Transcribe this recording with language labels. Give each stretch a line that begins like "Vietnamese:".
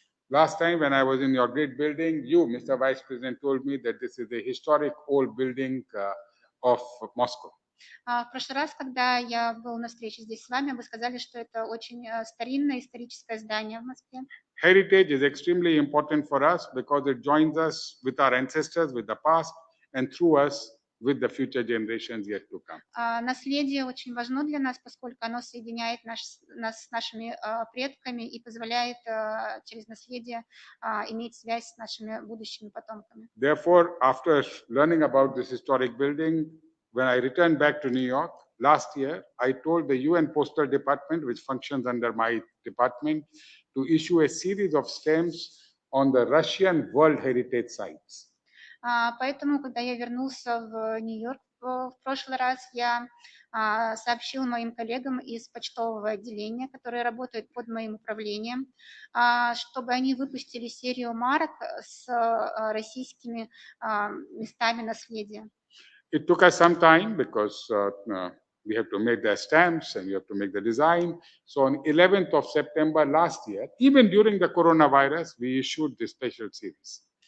English: Last time when I was in your great building, you, Mr. Vice President, told me that this is a historic old building of Moscow.
Russian: В прошлый раз, когда я был на встрече здесь с вами, вы сказали, что это очень старинное историческое здание в Москве.
English: Heritage is extremely important for us because it joins us with our ancestors, with the past, and through us with the future generations yet to come.
Russian: Наследие очень важно для нас, поскольку оно соединяет нас с нашими предками и позволяет через наследие иметь связь с нашими будущими потомками.
English: Therefore, after learning about this historic building, when I returned back to New York last year, I told the UN Postal Department, which functions under my department, to issue a series of stamps on the Russian World Heritage Sites.
Russian: Поэтому, когда я вернулся в Нью-Йорк в прошлый раз, я сообщил моим коллегам из почтового отделения, которые работают под моим управлением, чтобы они выпустили серию марок с российскими местами наследия.
English: It took us some time because we have to make the stamps and we have to make the design. So on 11th of September last year, even during the coronavirus, we issued this special series.